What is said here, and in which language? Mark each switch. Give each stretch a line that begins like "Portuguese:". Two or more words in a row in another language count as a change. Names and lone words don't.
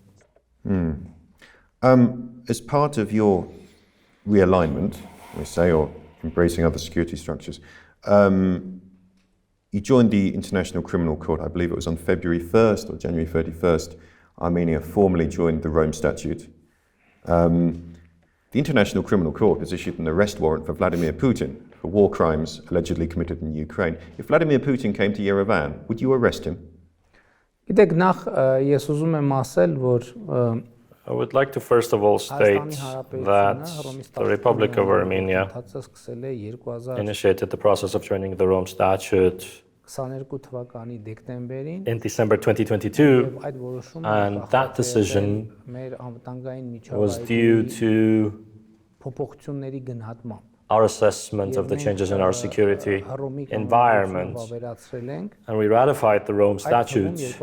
English: As part of your realignment, we say, or embracing other security structures, you joined the International Criminal Court, I believe it was on February 1st or January 31st. Armenia formally joined the Rome Statute. The International Criminal Court has issued an arrest warrant for Vladimir Putin for war crimes allegedly committed in Ukraine. If Vladimir Putin came to Yerevan, would you arrest him?
Armenian: Գիտեք, նախ ես ուզում եմ ասել, որ
English: I would like to first of all state that the Republic of Armenia initiated the process of joining the Rome Statute in December 2022, and that decision was due to our assessment of the changes in our security environment, and we ratified the Rome Statute